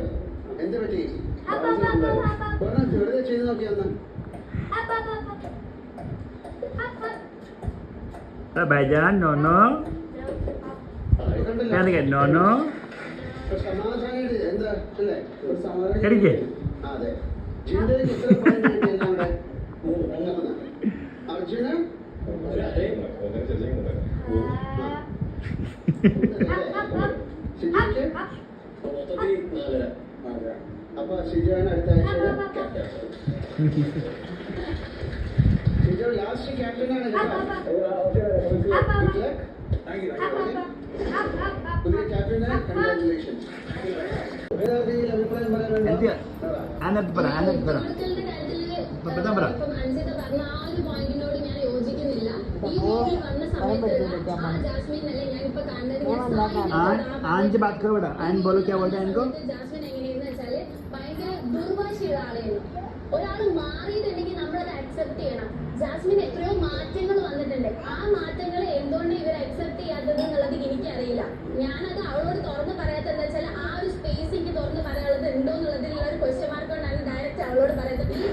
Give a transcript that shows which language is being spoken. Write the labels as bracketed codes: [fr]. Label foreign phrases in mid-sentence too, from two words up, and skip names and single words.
[hi] भाईजान नोनो नोनो करिए. [ml] അപ്പൊ ഷിജോയാണ് അടുത്ത ആഴ്ച ഷിജോ ലാസ്റ്റ് ക്യാപ്റ്റനാണ്. പുതിയ ക്യാപ്റ്റന് കൺഗ്രാജുലേഷൻസ്. അഭിപ്രായം പറയാൻ [hi] आन बात करो बेटा. आन बोलो क्या बोलते हैं इनको. [ml] ഭയങ്കര ദുർവാശിയുള്ള ആളായിരുന്നു. ഒരാൾ മാറിയിട്ടുണ്ടെങ്കിൽ നമ്മളത് അക്സെപ്റ്റ് ചെയ്യണം. ജാസ്മിൻ എത്രയോ മാറ്റങ്ങൾ വന്നിട്ടുണ്ട്. ആ മാറ്റങ്ങൾ എന്തുകൊണ്ട് ഇവർ അക്സെപ്റ്റ് ചെയ്യാത്തത് എന്നുള്ളത് എനിക്കറിയില്ല. ഞാനത് അവളോട് തുറന്ന് പറയാത്തത് എന്താ വെച്ചാൽ ആ ഒരു സ്പേസ് എനിക്ക് തുറന്ന് പറയാനുള്ളത് ഉണ്ടോ എന്നുള്ളതിലുള്ള ഒരു [en] question mark [ml] കൊണ്ടാണ് ഡയറക്റ്റ് അവളോട് പറയാത്തത്.